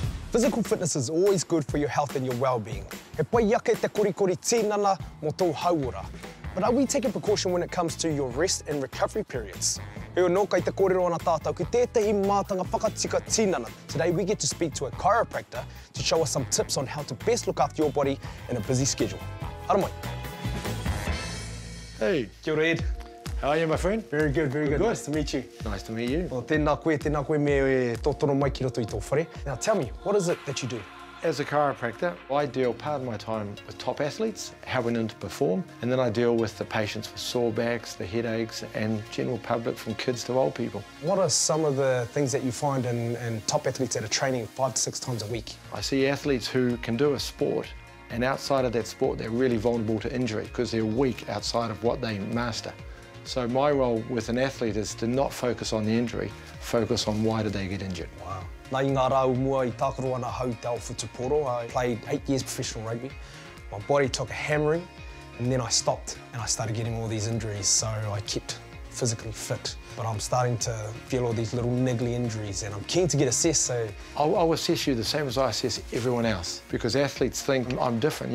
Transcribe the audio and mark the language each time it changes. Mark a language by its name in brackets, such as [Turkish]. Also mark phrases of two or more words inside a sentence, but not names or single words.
[English] Physical fitness is always good for your health and your well-being. [Māori] He pai ake te korikori tīnana mo tō hauora. [English] But are we taking precaution when it comes to your rest and recovery periods? [Māori] Heo no kai te kōrero ana tātou ki tētahi mātanga whakatika tīnana. [English] Today we get to speak to a chiropractor to show us some tips on how to best look after your body in a busy schedule. [Māori] Ara mai. [English] Hey. [Māori] Kia ora, Ed. [English] How are you, my friend? Very good, very good. Good. Nice to meet you. Nice to meet you. Well, [Māori] tēnā koe me e tōtoro mai ki roto I tō whare. [English] Now tell me, what is it that you do? As a chiropractor, I deal part of my time with top athletes, helping them to perform, and then I deal with the patients with sore backs, the headaches, and general public from kids to old people. What are some of the things that you find in top athletes that are training 5 to 6 times a week? I see athletes who can do a sport, and outside of that sport, they're really vulnerable to injury because they're weak outside of what they master. So my role with an athlete is to not focus on the injury, focus on why did they get injured. Wow. [Māori] Nā I ngā rau mua I tākaro ana hau te whutuporo. [English] I played 8 years professional rugby. My body took a hammering and then I stopped and I started getting all these injuries, so I kept physically fit. But I'm starting to feel all these little niggly injuries and I'm keen to get assessed, so... I'll assess you the same as I assess everyone else, because athletes think I'm different.